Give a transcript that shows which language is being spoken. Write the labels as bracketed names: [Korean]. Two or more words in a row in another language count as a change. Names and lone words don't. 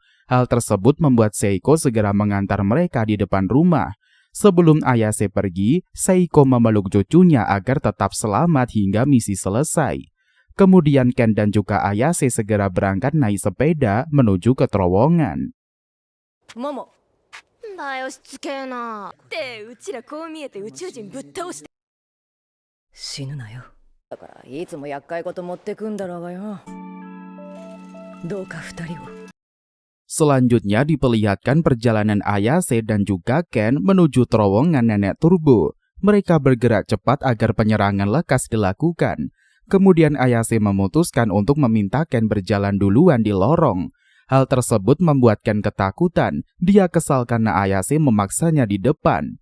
[Indonesian] Hal tersebut membuat Seiko segera mengantar mereka di depan rumah. Sebelum Ayase pergi, Seiko memeluk cucunya agar tetap selamat hingga misi selesai. Kemudian Ken dan juga Ayase segera berangkat naik sepeda menuju ke terowongan. [Japanese] モモだよしつけえなってうちらこう見えて宇宙人ぶっ倒して死ぬなよ。だからいつも厄介事持ってくんだろうがよ。どうか二人を。 [Indonesian] Selanjutnya diperlihatkan perjalanan Ayase dan juga Ken menuju terowongan nenek Turbo. Mereka bergerak cepat agar penyerangan lekas dilakukan. Kemudian Ayase memutuskan untuk meminta Ken berjalan duluan di lorong. Hal tersebut membuat Ken ketakutan. Dia kesal karena Ayase memaksanya di depan.